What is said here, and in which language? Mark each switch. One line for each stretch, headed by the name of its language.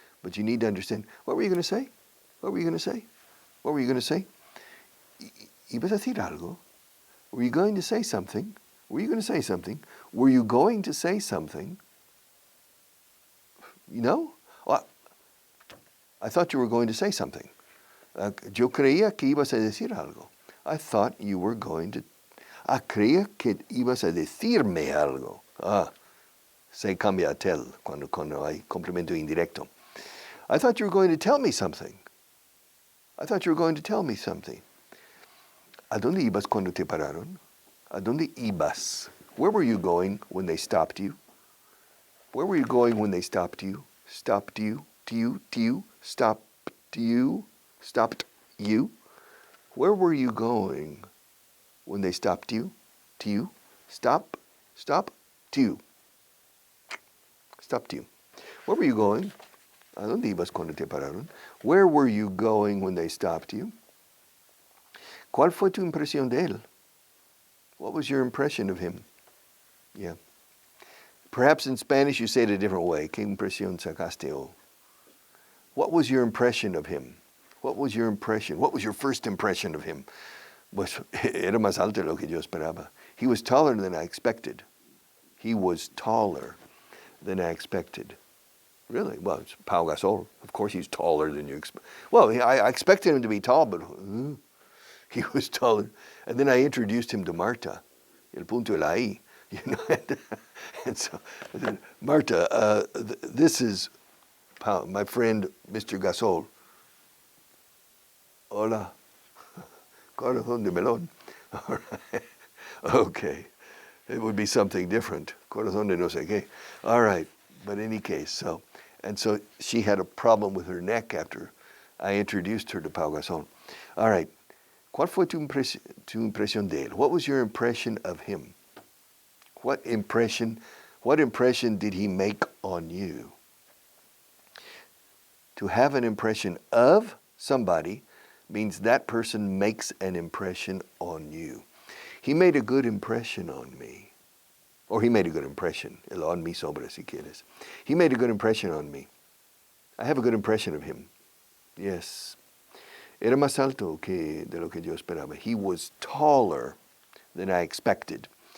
English: But you need to understand, what were you going to say? What were you going to say? What were you going to say?
Spanish: ¿Ibas a decir algo?
English: Were you going to say something? Were you going to say something? Were you going to say something? You know? Well, I thought you were going to say something.
Spanish: Yo creía que ibas a decir algo.
English: I thought you were going to...
Spanish: creía que ibas a decirme algo. Se cambia a tel cuando hay complemento indirecto.
English: I thought you were going to tell me something. I thought you were going to tell me something.
Spanish: ¿A dónde ibas cuando te pararon? ¿A dónde ibas?
English: Where were you going when they stopped you? Where were you going when they stopped you? Stopped you? Stopped you? Stopped you? Where were you going when they stopped you? Stop you. Stopped you. Where were you going?
Spanish: ¿A dónde ibas cuando te pararon?
English: Where were you going when they stopped you?
Spanish: ¿Cuál fue tu impresión de él?
English: What was your impression of him? Yeah. Perhaps in Spanish you say it a different way.
Spanish: ¿Qué impresión sacaste?
English: What was your impression of him? What was your impression? What was your first impression of him?
Spanish: Pues era más alto de lo que yo esperaba.
English: He was taller than I expected. He was taller than I expected. Really? Well, it's Pau Gasol. Of course he's taller than you expect. Well, I expected him to be tall, but he was taller. And then I introduced him to Marta.
Spanish: El punto de la I.
English: You know, and so I said, Marta, this is Pau, my friend, Mr. Gasol.
Spanish: Hola. Corazón de melón.
English: All right. Okay. It would be something different.
Spanish: Corazón de no sé qué.
English: All right. But in any case, so she had a problem with her neck after I introduced her to Pau Gasol. All right.
Spanish: ¿Cuál fue tu impresión de él?
English: What was your impression of him? What impression did he make on you? To have an impression of somebody means that person makes an impression on you. He made a good impression on me. Or he made a good impression.
Spanish: El on mi sobre, si quieres.
English: He made a good impression on me. I have a good impression of him. Yes.
Spanish: Era más alto de lo que yo esperaba.
English: He was taller than I expected.